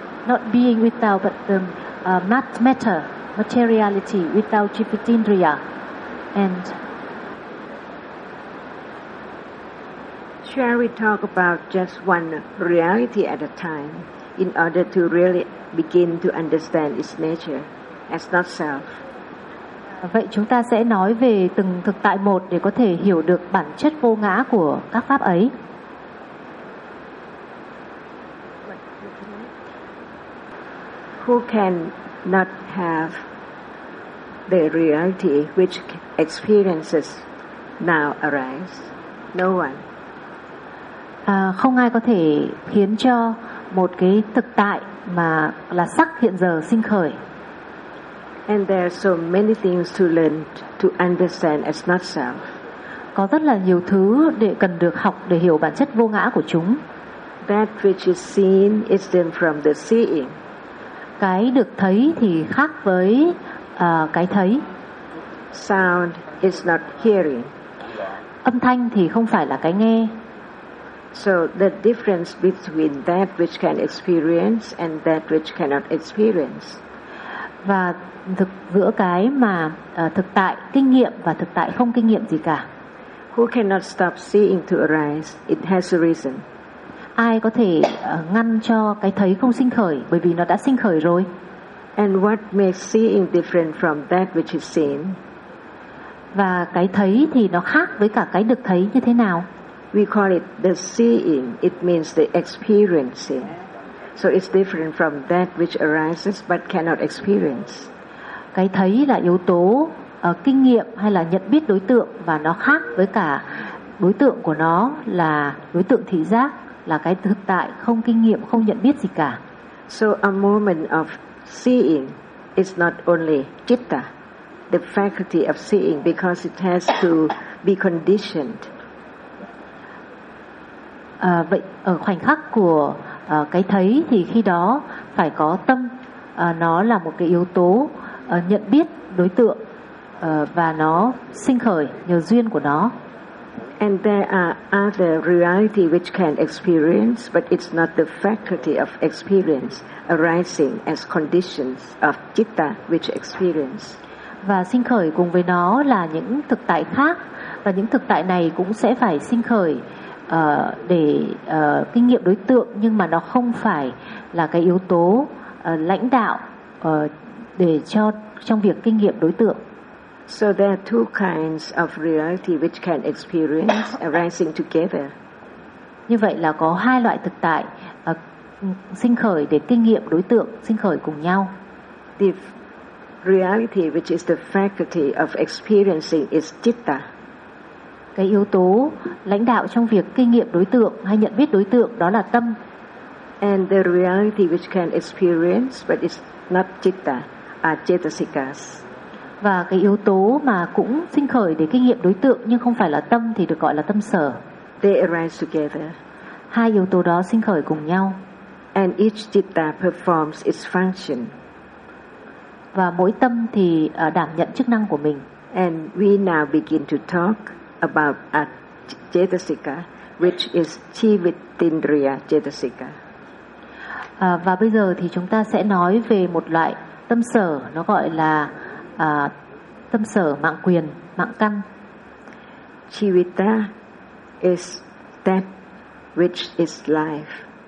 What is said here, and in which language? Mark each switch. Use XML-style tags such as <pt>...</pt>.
<en>not being without, but the matter materiality without jivitindriya. And shall we talk about just one reality at a time in order to really begin to understand its nature as not self?</en> <vi>Vậy chúng ta sẽ nói về từng thực tại một để có thể hiểu được bản chất vô ngã của các pháp ấy.</vi> <en>Who can not have the reality which experiences now arise? No one.</en> <vi>Không ai có thể khiến cho một cái thực tại mà là sắc hiện giờ sinh khởi.</vi> <en>And there are so many things to learn to understand as not self.</en> <vi>Có rất là nhiều thứ để cần được học để hiểu bản chất vô ngã của chúng.</vi> <en>That which is seen is different from the seeing.</en> <vi>Cái được thấy thì khác với cái thấy.</vi> <en>Sound is not hearing.</en> <vi>Âm thanh thì không phải là cái nghe.</vi> <en>So the difference between that which can experience and that which cannot experience.</en> <vi>Và giữa cái mà thực tại kinh nghiệm và thực tại không kinh nghiệm gì cả.</vi> <en>Who cannot stop seeing to arise? It has a reason.</en> <vi>Ai có thể ngăn cho cái thấy không sinh khởi? Bởi vì nó đã sinh khởi rồi.</vi> <en>And what makes seeing different from that which is seen?</en> <vi>Và cái thấy thì nó khác với cả cái được thấy như thế nào?</vi> <en>We call it the seeing. It means the experiencing. So it's different from that which arises but cannot experience.</en> <vi>Cái thấy là yếu tố kinh nghiệm hay là nhận biết đối tượng, và nó khác với cả đối tượng của nó là đối tượng thị giác, là cái thực tại không kinh nghiệm, không nhận biết gì cả.</vi> <en>So a moment of seeing is not only citta, the faculty of seeing, because it has to be conditioned.</en> <vi>Vậy ở khoảnh khắc của cái thấy thì khi đó phải có tâm, nó là một cái yếu tố nhận biết đối tượng, và nó sinh khởi nhờ duyên của nó.</vi> <en>And there are other reality which can experience, but it's not the faculty of experience arising as conditions of citta which experience.</en> <vi>Và sinh khởi cùng với nó là những thực tại khác, và những thực tại này cũng sẽ phải sinh khởi để kinh nghiệm đối tượng, nhưng mà nó không phải là cái yếu tố lãnh đạo để cho trong việc kinh nghiệm đối tượng.</vi> <en>So there are two kinds of reality which can experience arising together.</en> <vi>Như vậy là có hai loại thực tại sinh khởi để kinh nghiệm đối tượng, sinh khởi cùng nhau.</vi> <en>The reality which is the faculty of experiencing is citta.</en> <vi>Cái yếu tố lãnh đạo trong việc kinh nghiệm đối tượng hay nhận biết đối tượng đó là tâm.</vi> <en>And the reality which can experience but is not citta are cetasikas.</en> <vi>Và cái yếu tố mà cũng sinh khởi để kinh nghiệm đối tượng nhưng không phải là tâm thì được gọi là tâm sở.</vi> <en>They arise together.</en> <vi>Hai yếu tố đó sinh khởi cùng nhau.</vi> <en>And each citta performs its function.</en> <vi>Và mỗi tâm thì đảm nhận chức năng của mình.</vi> <en>And we now begin to talk about a cetasika, which is civitindriya cetasika.</en> <vi>Và bây giờ thì chúng ta sẽ nói về một loại tâm sở, nó gọi là tâm sở mạng quyền, mạng căn.</vi> <en>Civita is that which is life.</en>